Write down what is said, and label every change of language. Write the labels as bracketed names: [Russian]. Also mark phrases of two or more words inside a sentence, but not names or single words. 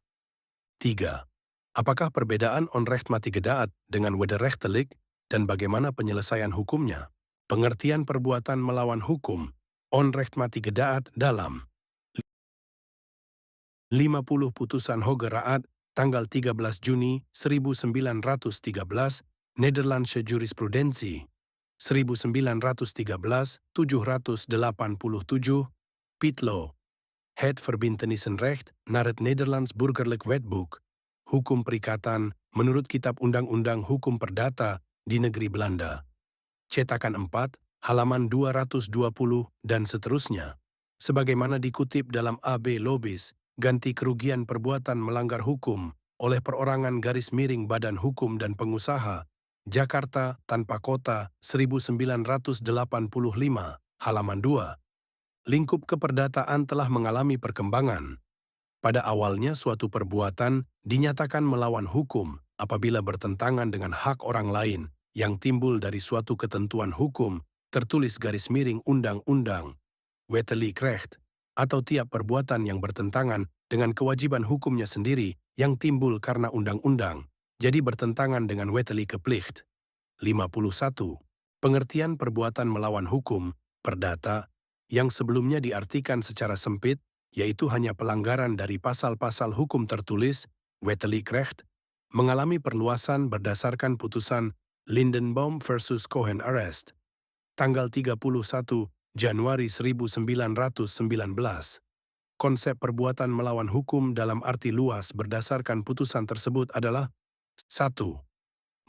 [Indonesian] 3. Apakah perbedaan [Dutch] onrechtmatige daad [Indonesian] dengan wederrechtelijk dan bagaimana penyelesaian hukumnya? Pengertian perbuatan melawan hukum [Dutch] onrechtmatige daad [Indonesian] dalam 50 putusan Hoge Raad tanggal 13 Juni 1913 Nederlandse Jurisprudensi 1913-787 Pitlo, Het Verbintenisenrecht naar het Nederlands Burgerlijk Wetboek, Hukum Perikatan menurut Kitab Undang-Undang Hukum Perdata di Negeri Belanda. Cetakan 4, halaman 220 dan seterusnya. Sebagaimana dikutip dalam AB Lobis, ganti kerugian perbuatan melanggar hukum oleh perorangan _Badan Hukum dan Pengusaha, Jakarta tanpa kota 1985, halaman 2. Lingkup keperdataan telah mengalami perkembangan. Pada awalnya suatu perbuatan dinyatakan melawan hukum apabila bertentangan dengan hak orang lain yang timbul dari suatu ketentuan hukum tertulis _undang-undang, [Dutch] wettelijk recht, [Indonesian] atau tiap perbuatan yang bertentangan dengan kewajiban hukumnya sendiri yang timbul karena undang-undang, jadi bertentangan dengan [Dutch] wettelijke plicht. [Indonesian] 51. Pengertian perbuatan melawan hukum, perdata, yang sebelumnya diartikan secara sempit, yaitu hanya pelanggaran dari pasal-pasal hukum tertulis, [Dutch] wettelijk recht, [Indonesian] mengalami perluasan berdasarkan putusan Lindenbaum versus Cohen Arrest, tanggal 31 Januari 1919. Konsep perbuatan melawan hukum dalam arti luas berdasarkan putusan tersebut adalah 1.